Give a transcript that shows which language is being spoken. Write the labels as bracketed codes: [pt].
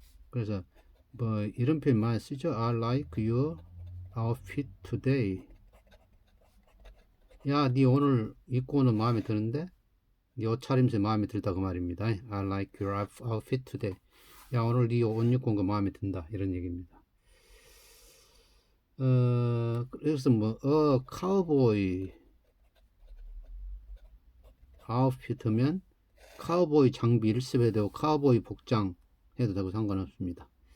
[ko] 그래서 뭐 이런 표현 많이 쓰죠. [en] I like your outfit today. [ko] 야, 네 오늘 입고 오는 마음에 드는데? 네 옷차림새 마음에 들다 그 말입니다. [en] I like your outfit today. [ko] 야, 오늘 네 옷 입고 온 거 마음에 든다. 이런 얘기입니다. 그래서 뭐 카우보이 아웃핏하면 카우보이 장비 일습해도 되고 카우보이 복장 해도 되고 상관없습니다.